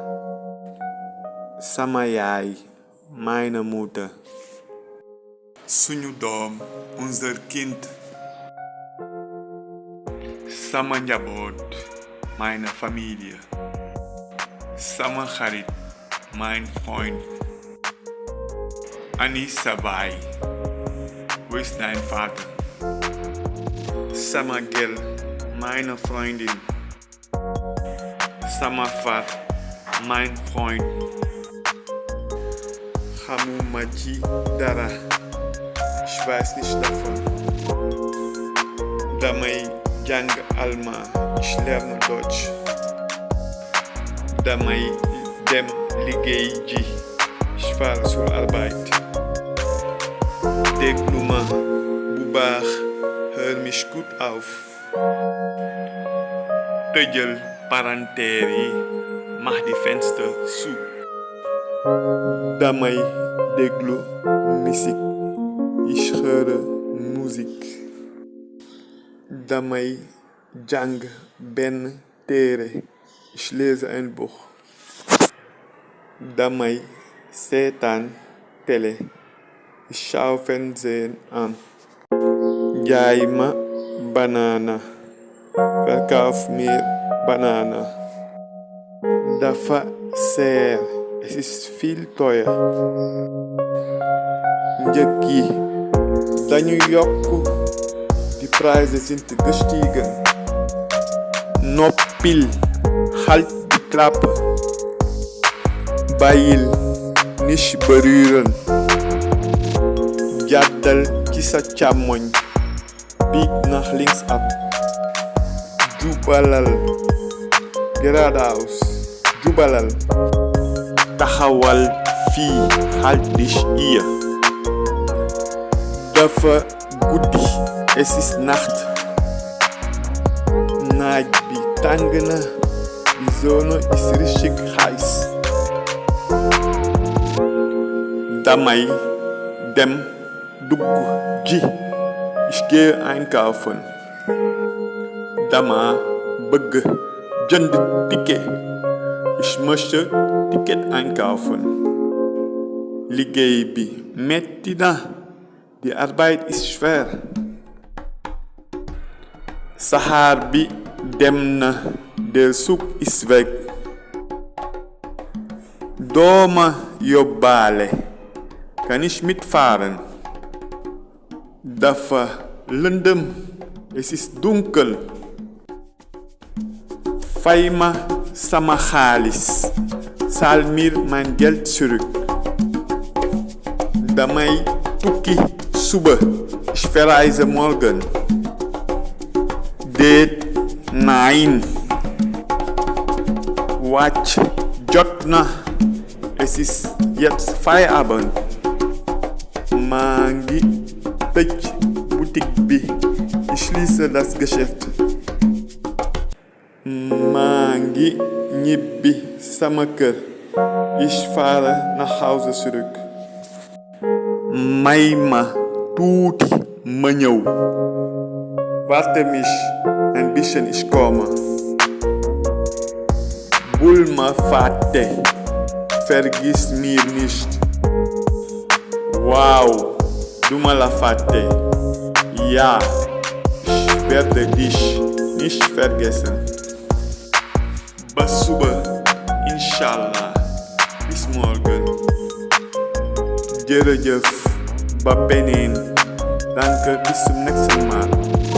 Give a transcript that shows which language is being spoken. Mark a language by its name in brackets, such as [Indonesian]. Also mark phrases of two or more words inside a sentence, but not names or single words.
[Wolof] Sama yaay, [German] meine Mutter. [Wolof] Suñu doom, [German] unser Kind. [Wolof] Sama njaboot, [German] meine Familie. [Wolof] Sama xarit, [German] mein Freund. [Wolof] Anissa Baay, [German] wo ist dein Vater? [Wolof] Sama gel, [German] meine Freundin. [Wolof] Sama Far, [German] mein Freund. [Wolof] Xamuma ci dara, [German] ich weiß nicht davon. [Wolof] Damay jàng Allemand, [German] ich lerne Deutsch. [Wolof] Damay dem liggéey ji, [German] ich fahre zur Arbeit. [Wolof] Déglu ma bu baax, [German] hör mich gut auf. [Wolof] Tëjal palanteer yi, [German] mach die Fenster zu. [Wolof] Damay déglu Musik, [German] ich höre Musik. [Wolof] Damay jàng benn téere, [German] ich lese ein Buch. [Wolof] Damay seetaan Télé, [German] ich schaue Fernsehen an. [Wolof] Jaay ma Banana, [German] verkauf mir Banana. [Wolof] Dafa seer, [German] es ist viel teuer. [Wolof] Njëg yi dañu yokku, [German] die Preise sind gestiegen. Noppil, halt die Klappe. Bàyyil, nicht berühren. [Wolof] Jàddal ci sa càmmoñ, [German] bieg nach links ab. [Wolof] Jubalal, geradeaus, jubalal. Taxawal fii, [German] halt dich hier. [Wolof] Dafa guddi, [German] es ist Nacht. [Wolof] Naaj bi tàng na, [German] die Sonne ist richtig heiß. [Wolof] Damay dem dugg ji, [German] ich gehe einkaufen. [Wolof] Dama bëgg jënd [German] Ticket, ich möchte Ticket einkaufen. [Wolof] Liggéey bi metti na, [German] die Arbeit ist schwer. [Wolof] Saxaar bi dem na, [German] der Zug ist weg. [Wolof] Dooma yóbbaale, [German] kann ich mitfahren? [Wolof] Dafa lëndëm, [German] es ist dunkel. [Wolof] Fay ma sama xaalis, [German] zahl mir mein Geld zurück. [Wolof] Damay tukki suba, [German] ich verreise morgen. [Wolof] Déet, nein. Wàcc jot na, [German] es ist jetzt Feierabend. [Wolof] Maa ngi tëj boutique bi, [German] ich schließe das Geschäft. [Wolof] Maa ngi ñibbi sama kër, [German] ich fahre nach Hause zurück. [Wolof] May ma tuuti ma ñëw. [German] Warte mich ein bisschen, ich komme. [Wolof] Bul ma fàtte, [German] vergiss mir nicht. [Wolof] Wow, duma la fàtte. [German] Ja, ich werde dich nicht vergessen. [Wolof] Ba suba, inshallah, [German] bis morgen. [Wolof] Jërëjëf, ba beneen. [German] Danke, bis zum nächsten Mal.